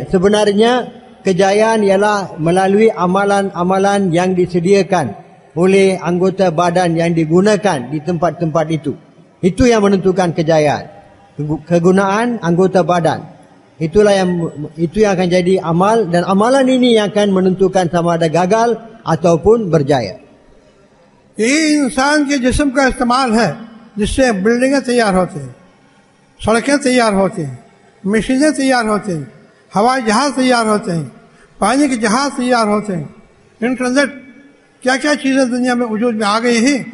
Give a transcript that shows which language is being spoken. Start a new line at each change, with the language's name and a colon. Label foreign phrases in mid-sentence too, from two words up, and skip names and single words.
Malay: Sebenarnya kejayaan ialah melalui amalan-amalan yang disediakan oleh anggota badan yang digunakan di tempat-tempat itu. Itu yang menentukan kejayaan. Kegunaan anggota badan. Itu yang akan jadi amal, dan amalan ini yang akan menentukan sama ada gagal ataupun berjaya.
Hindi: ये इंसान के जिस्म का इस्तेमाल है जिससे बिल्डिंगें तैयार होती हैं, सड़कें तैयार होती हैं, मशीनें तैयार होती हैं, हवाई जहाज तैयार होते हैं, पानी के जहाज तैयार होते हैं, इंटरनेट, क्या क्या चीज़ें दुनिया में वजूद में आ गई हैं।